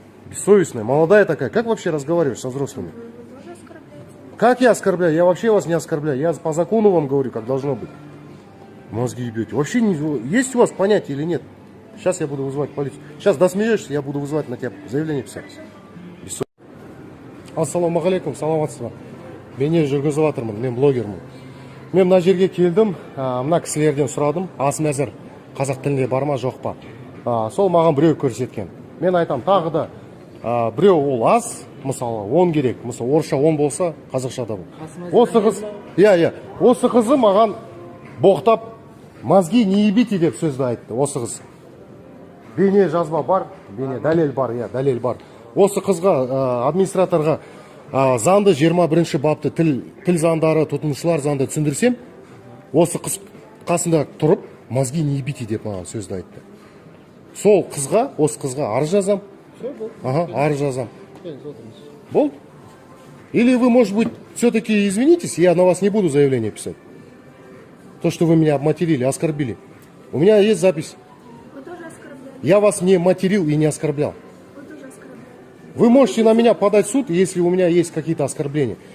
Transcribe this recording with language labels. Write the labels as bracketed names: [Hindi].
[Russian] Бессовестная, молодая такая. Как вообще разговариваешь со взрослыми? Вы тоже оскорбляете? Как я оскорбляю? Я вообще вас не оскорбляю. Я по закону вам говорю, как должно быть. Мозги ебете. Вообще не... есть у вас понятие или нет? Сейчас я буду вызывать полицию. Сейчас досмеешься, я буду вызывать на тебя заявление писать. [Kazakh] Ассаламу алейкум, саламатсыз ба. Бейне жүргізіп жатырмын, мен блогермін. Мен мына жерге келдім, мына кісілерден сұрадым, ас мәзір қазақ тілінде бар ма, жоқ па. Сол маған біреу көрсеткен. Мен айтам, тағы да біреу ол аз, мысалы 10 керек, мысалы орысша 10 болса, қазақша да бұл. Осы қыз, осы қызы маған боқтап, [Russian] мозги не ебите [Kazakh] деп сөзді айтты, осы қыз. Бейне жазба бар, бейне дәлел бар, дәлел бар. Осы қызға, администраторға заңды 21 бапты тіл заңдары, тұтынушылар заңды түсіндірсем, осы қыз қасында тұрып, [Russian] мозги не ебите [Kazakh] деп маған сөзді айтты. Сол қызға, осы қызға арыз жазам. Ага, арыз жазам. Болды? [Russian] Или вы, может быть, все-таки извинитесь, я на вас не буду заявление писать. То, что вы меня обматерили, оскорбили. У меня есть запись. Вы тоже оскорбляете? Я вас не материл и не оскорблял. Вы тоже оскорбляете? Вы можете на меня подать в суд, если у меня есть какие-то оскорбления.